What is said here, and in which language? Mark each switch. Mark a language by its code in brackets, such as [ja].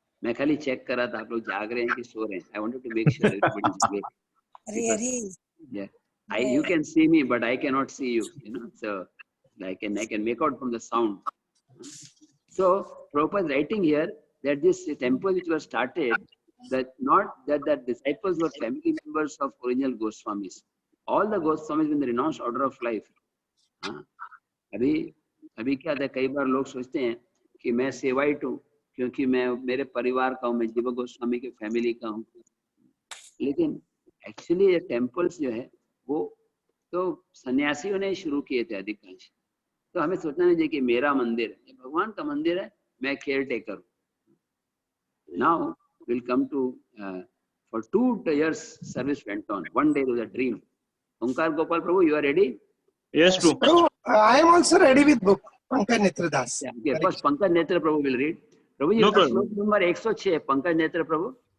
[hi] मैं खाली चेक कर रहा था आप लोग जाग रहे हैं कि सो रहे हैं। [en] I wanted to make sure everybody is awake. Yeah, you can see me but I cannot see you, so I can make out from the sound. So Prabhupada is writing here that this temple which was started, that not that the disciples were family members of original Goswamis. All the Goswamis in the renounced order of life. [hi] हाँ, अभी क्या था, कई बार लोग सोचते हैं कि मैं सेवाइट हूँ क्योंकि मैं मेरे परिवार का हूँ, मैं जीवा गोस्वामी के फैमिली का हूँ, लेकिन एक्चुअली ये टेम्पल्स जो है वो तो सन्यासियों ने शुरू किए थे अधिकांश। तो हमें सोचना नहीं चाहिए कि मेरा मंदिर है, भगवान का मंदिर है, मैं केयर टेकर हूँ। [en] Now will come to for 2 years service went on. One day was a dream. Onkar Gopal Prabhu, you are ready? Yes, true. Prabhu, I am also ready with book. Pankaj Netra Das. Yeah, okay. First Pankaj Netra Prabhu will read. Prabhu, No you problem. Shlok number 106, Pankaj Netra Prabhu.